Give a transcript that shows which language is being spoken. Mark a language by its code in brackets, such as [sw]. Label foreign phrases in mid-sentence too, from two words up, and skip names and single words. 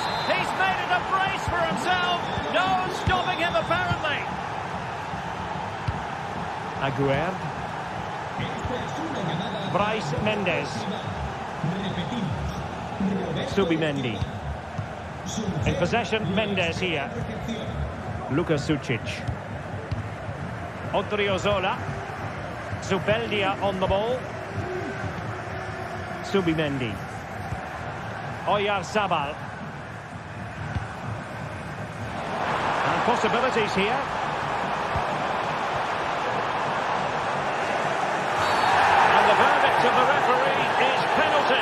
[en] He's made it a brace for himself. No stopping him, apparently. Aguerd. Bryce Mendes. Subimendi. In possession, Mendes here. Luka Sucic. Odriozola. Zubeldia on the ball. Subimendi. Oyarzabal. And possibilities here. And the verdict of the referee is penalty.